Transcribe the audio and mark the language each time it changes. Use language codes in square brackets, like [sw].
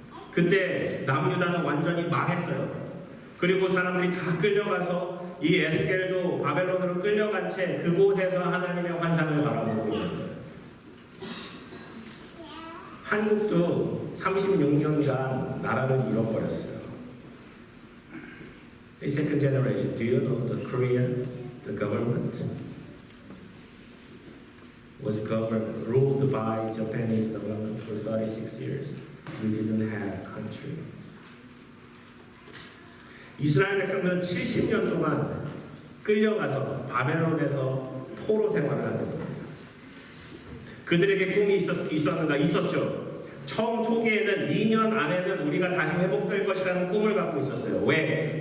[ko] 그때 남유다는 완전히 망했어요. 그리고 사람들이 다 끌려가서 이 에스겔도 바벨론으로 끌려간 채 그곳에서 하나님의 환상을 바라보고 있는 거예요. 한국도 36년간 나라를 잃어버렸어요. [en] The second generation, do you know the Korean, the government was ruled by Japanese government for 36 years. We didn't have country. [ko] 이스라엘 백성들은 70년 동안 끌려가서 바벨론에서 포로 생활을 하는 거예요. 그들에게 꿈이 있었는가? 있었죠. 처음 초기에는 2년 안에는 우리가 다시 회복될 것이라는 꿈을 갖고 있었어요. 왜?